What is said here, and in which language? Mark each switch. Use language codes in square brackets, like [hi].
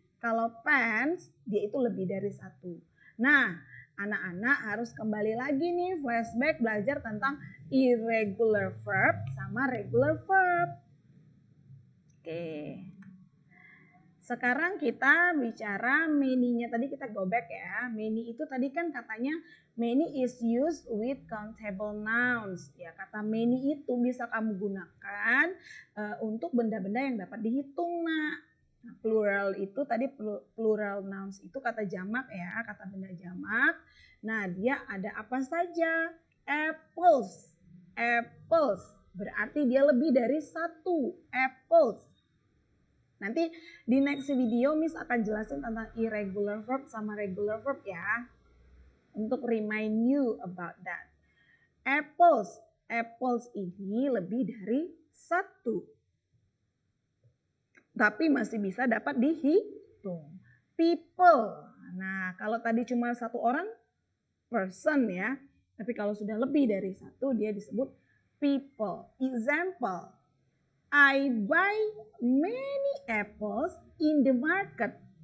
[id] Kalau pens dia itu lebih dari satu. Nah, anak-anak harus kembali lagi nih flashback belajar tentang irregular verb sama regular verb. Oke. Sekarang kita bicara many-nya. Tadi kita [en] go back [id] ya. Many itu tadi kan katanya [en] many is used with countable nouns. [id] Ya, kata many itu bisa kamu gunakan untuk benda-benda yang dapat dihitung, Nak. Nah, plural itu tadi plural nouns itu kata jamak ya, kata benda jamak. Nah, dia ada apa saja? Apples. Apples berarti dia lebih dari satu. Apples. Nanti di next video Miss akan jelasin tentang irregular verb sama regular verb ya. Untuk [en] remind you about that. Apples. [id] Apples ini lebih dari satu. Tapi masih bisa dapat dihitung. People. Nah, kalau tadi cuma satu orang, person ya. Tapi kalau sudah lebih dari satu, dia disebut people. [en] Example. I buy many apples in the market.